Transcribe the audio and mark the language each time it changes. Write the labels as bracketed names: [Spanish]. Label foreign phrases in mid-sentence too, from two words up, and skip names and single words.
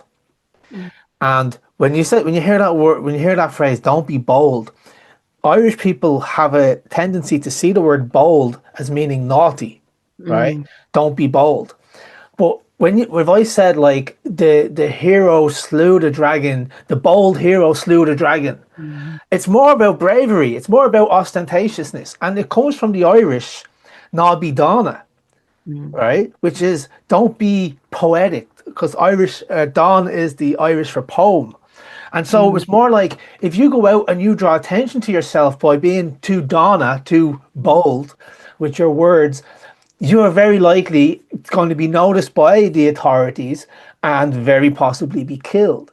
[English] And when you hear that word, when you hear that phrase, don't be bold, Irish people have a tendency to see the word bold as meaning naughty, right? Don't be bold. But if I said, like, the hero slew the dragon, the bold hero slew the dragon, it's more about bravery. It's more about ostentatiousness. And it comes from the Irish, [Irish] ná bí dána, [English] right? Which is, don't be poetic, because Irish, Don is the Irish for poem. And so it was more like, if you go out and you draw attention to yourself by being too Donna, too bold with your words, you are very likely going to be noticed by the authorities and very possibly be killed.